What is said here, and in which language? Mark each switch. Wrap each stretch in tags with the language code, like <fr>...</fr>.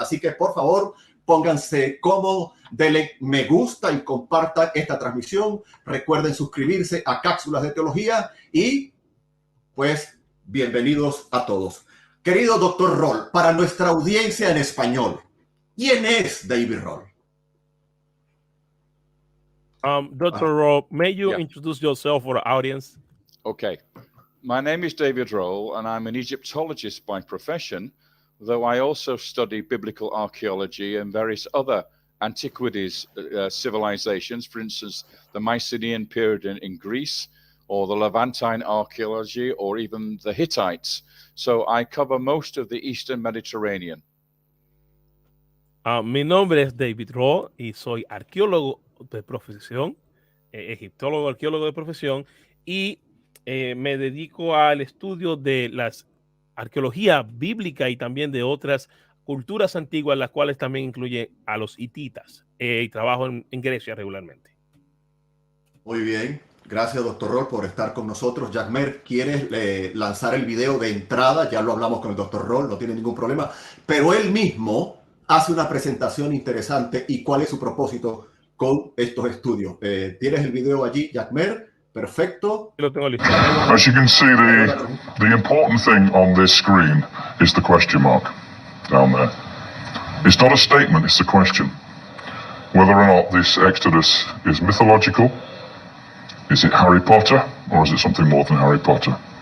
<es>Así que, por favor, pónganse cómodos, denle me gusta y compartan esta transmisión. Recuerden suscribirse a Cápsulas de Teología y, pues, bienvenidos a todos. Querido doctor Roll, para nuestra audiencia en español, ¿quién es David Roll?</es> <en>Dr. Roll, may you introduce yourself for the audience? Okay. My name is David Roll, and I'm an Egyptologist by profession, though I also study biblical archaeology and various other antiquities civilizations, for instance, the Mycenaean period in Greece, or the Levantine archaeology, or even the Hittites. So I cover most of the Eastern Mediterranean.</en> <es>Mi nombre es David Roll y soy arqueólogo de profesión, egiptólogo, arqueólogo de profesión, y me dedico al estudio de las arqueología bíblica y también de otras culturas antiguas, las cuales también incluye a los hititas, y trabajo en Grecia regularmente. Muy bien, gracias doctor Roll por estar con nosotros. Jackmer, ¿quieres lanzar el video de entrada? Ya lo hablamos con el doctor Roll, no tiene ningún problema, pero él mismo hace una presentación interesante y cuál es su propósito con estos estudios. ¿Tienes el video allí, Jackmer? Perfecto.</es> <en>As you can see, the important thing on this screen is the question mark down there. It's not a statement, it's a question. Whether or not this Exodus is mythological, is it Harry Potter, or is it something more than Harry Potter?</en>